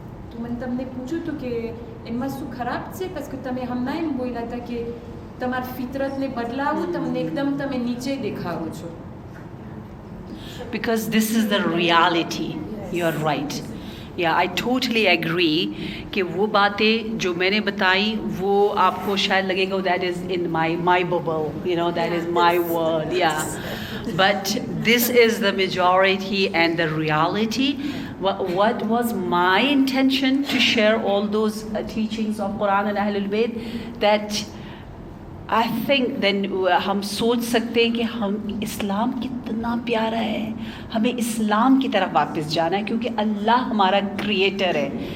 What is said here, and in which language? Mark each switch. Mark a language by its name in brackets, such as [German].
[Gujarati] તો મને તમને પૂછ્યું હતું કે એમાં શું ખરાબ છે [French] parce que [Gujarati] તમે હમણાં એમ બોલ્યા હતા કે તમારી ફિતરતને બદલાવું તમને એકદમ તમે નીચે દેખાવો છો. [English] Because this is the reality. You're right. Yeah, I totally agree [Hindi] कि वो बातें जो मैंने बताई वो आपको शायद लगेगा [English] that is in my bubble, you know, that is my world. Yeah, but this is the majority and the reality. What was my intention to share all those teachings of Quran and Ahlul Bayt, that I think then [Hindi] हम सोच सकते हैं कि हम इस्लाम कितना प्यारा है, हमें इस्लाम की तरफ वापस जाना है क्योंकि अल्लाह हमारा क्रिएटर है.